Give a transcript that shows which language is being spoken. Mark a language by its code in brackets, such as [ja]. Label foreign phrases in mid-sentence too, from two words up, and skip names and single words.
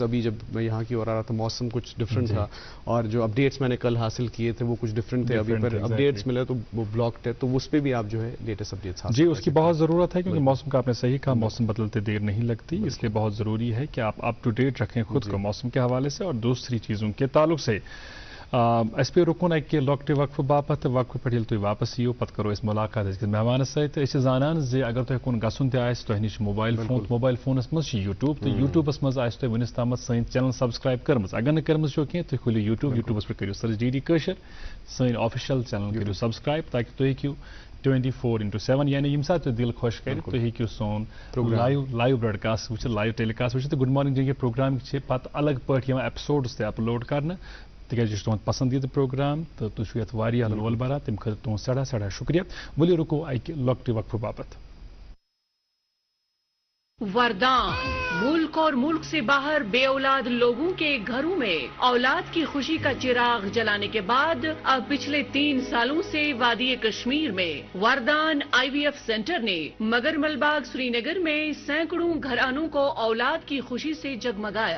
[ur] ابھی جب میں یہاں کی اور آ رہا تھا موسم کچھ ڈفرینٹ تھا، اور جو اپڈیٹس میں نے کل حاصل کیے تھے وہ کچھ ڈفرینٹ تھے، ابھی پر اپڈیٹس ملے تو وہ بلاکڈ ہے، تو اس پہ بھی آپ جو ہے [en] latest updates [ur] حاصل جی، اس کی بہت ضرورت ہے، کیونکہ موسم کا آپ نے صحیح کہا، موسم بدلتے دیر نہیں لگتی، اس لیے بہت ضروری ہے کہ آپ [en] up to date [ur] رکھیں خود کو موسم کے حوالے سے، اور دوسری چیزوں کے تعلق سے [ks] اس پہ رکن کہ لوکٹ وقف باپت وقف پہ یل تھی واپس یو پتہ کرو اس ملاقات مہمان ست زانان زِ اگر تہ کن گھن تہ تہ نش موبائل فونس مز یوٹیوب تو یوٹیوبس مز تہ ونس تام سن چینل سبسکرائب کرم اگر نہ کرم چھو کی تھی کھولو یوٹیوبس پہ کرو سرچ ڈی ڈی کشر سن [en] official channel [ks] کرو سبسکرائب تاکہ تھی ہیٚکِو 24/7 یعنی یم سات دل خوش کر تھی ہیٚکِو سون [en] live broadcast [ks] وچ [en] live telecast [ks] وچ تو گڈ مارننگ جنگ پروگرام پتہ الگ پٲٹھۍ یِوان ایپسوڈس تہ اپلوڈ کرنا تکیازِ یہ تہد پسندیدہ پروگرام تو تھی یت واریاہ رول بران تمہ خاطر تہد سٮ۪ٹھاہ سٮ۪ٹھاہ شکریہ۔ ؤلِو رُکو اکہِ لۄکٹہِ وقفہٕ باپتھ۔ [ur] وردان ملک اور ملک سے باہر بے اولاد لوگوں کے گھروں میں اولاد کی خوشی کا چراغ جلانے کے بعد اب پچھلے 3 سالوں سے وادی کشمیر میں وردان IVF سینٹر نے مگرمل باغ سری نگر میں سینکڑوں گھرانوں کو اولاد کی خوشی سے جگمگایا۔